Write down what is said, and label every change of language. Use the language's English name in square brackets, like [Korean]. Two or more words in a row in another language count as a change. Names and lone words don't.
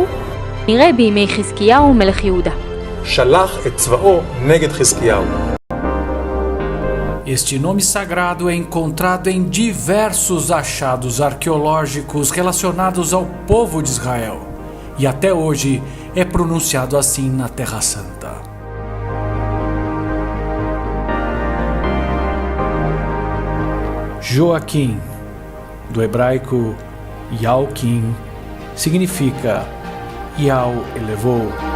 [Hebrew] נראה בימי חזקיהו מלך יהודה. שלח את צבאו נגד חזקיהו. [Portuguese] Este nome sagrado é encontrado em diversos achados arqueológicos relacionados ao povo de Israel. e até hoje é pronunciado assim na Terra Santa. Joaquim, do hebraico Yauquim, significa Yau elevou.